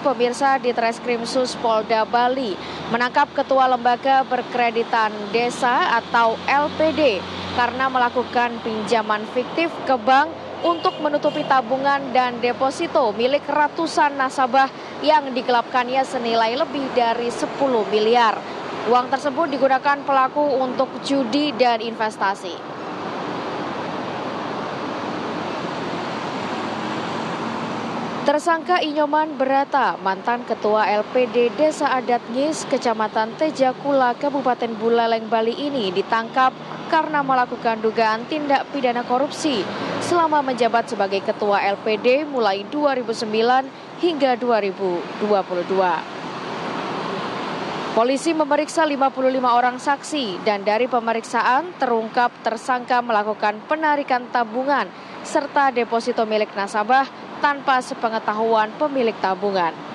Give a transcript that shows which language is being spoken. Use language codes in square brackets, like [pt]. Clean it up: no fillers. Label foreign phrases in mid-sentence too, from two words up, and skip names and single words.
[id] Pemirsa, di Treskrimsus Polda Bali menangkap Ketua Lembaga Berkreditan Desa atau LPD karena melakukan pinjaman fiktif ke bank untuk menutupi tabungan dan deposito milik ratusan nasabah yang digelapkannya senilai lebih dari 10 miliar. Uang tersebut digunakan pelaku untuk judi dan investasi. Tersangka Inyoman Berata, mantan Ketua LPD Desa Adat Ngis, Kecamatan Tejakula, Kabupaten Buleleng, Bali ini ditangkap karena melakukan dugaan tindak pidana korupsi selama menjabat sebagai Ketua LPD mulai 2009 hingga 2022. Polisi memeriksa 55 orang saksi dan dari pemeriksaan terungkap tersangka melakukan penarikan tabungan serta deposito milik nasabah tanpa sepengetahuan pemilik tabungan.